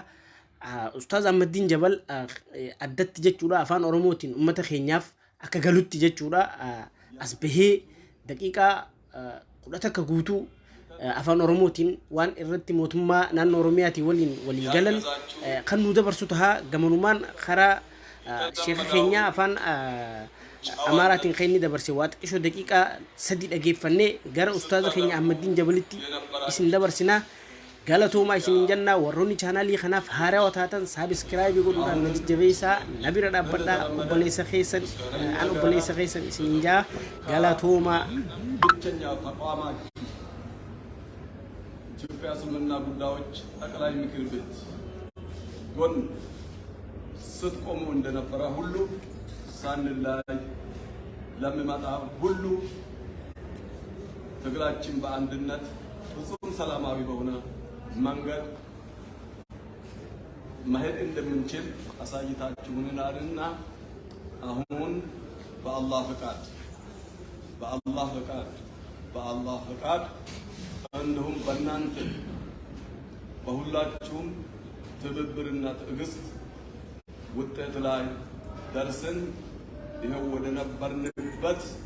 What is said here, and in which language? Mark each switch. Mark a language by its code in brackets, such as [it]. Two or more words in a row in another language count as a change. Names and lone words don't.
[om] Ustaaz Ahmadiin Jabal addatti jechuudha afaan Oromootiin ummata keenyaaf akka galutti jechuudha as bahee daqiiqaa 10 akka guutuu afaan Oromootiin waan irratti mootummaa naannoo Oromiyaatii waliin waliigalan kan nu dabarsu tahaa gamanumaan karaa sheekha keenya afaan Amaaraatiin kan inni dabarse waa xiqqoo daqiiqaa 3 dhageeffannee gara ustaaza keenya Ahmadiin Jabalitti isin dabarsinaa. Galatooma isiniin jennaa warroonni chaanaalii kanaaf haarawaa taatan saabskraayibii godhuudhaan na jajjabeessaa na bira dhaabbadhaa obboleessa keessan isiniin jaa galatooma. [am] ኢትዮጵያ እስልምና ጉዳዮች ጠቅላይ ምክር ቤት ጎን ስትቆሙ እንደነበረ ሁሉ ሳንለያይ ለሚመጣ ሁሉ ትግላችን በአንድነት ፍጹም ሰላማዊ በሆነ መንገድ መሄድ እንደምንችል አሳይታችሁናልና አሁን በአላህ ፈቃድ እንዲሁም በእናንተ በሁላችሁም ትብብርና ትዕግስት ውጤት ላይ ደርሰን ይኸው ወደ ነበርንበት